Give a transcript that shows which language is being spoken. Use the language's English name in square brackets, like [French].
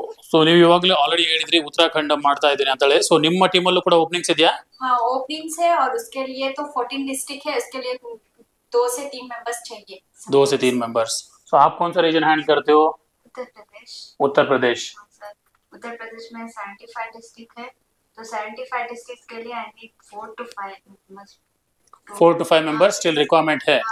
[Kannada] So ನೀವು ಇವಾಗಲೇ already ಹೇಳಿದ್ರಿ ಉತ್ತರಾಖಂಡ ಮಾಡ್ತಾ ಇದ್ದೀನಿ ಅಂತ ಹೇಳಿ. ಸೊ ನಿಮ್ಮ ಟೀಮಲ್ಲೂ ಕೂಡ ಓಪನಿಂಗ್ಸ್ ಇದೆಯಾ? [Hindi] हाँ ओपनिंग्स है और उसके लिए तो 14 डिस्ट्रिक्ट है, उसके लिए 2 से 3 मेंबर्स चाहिए. 2 से 3 मेंबर्स. सो आप कौन सा रीजन हैंडल करते हो? उत्तर प्रदेश। उत्तर प्रदेश. सर उत्तर प्रदेश में 75 डिस्ट्रिक्ट है, तो 75 डिस्ट्रिक्ट के लिए [English] I need 4 to 5 members. 4 to 5 members still requirement है.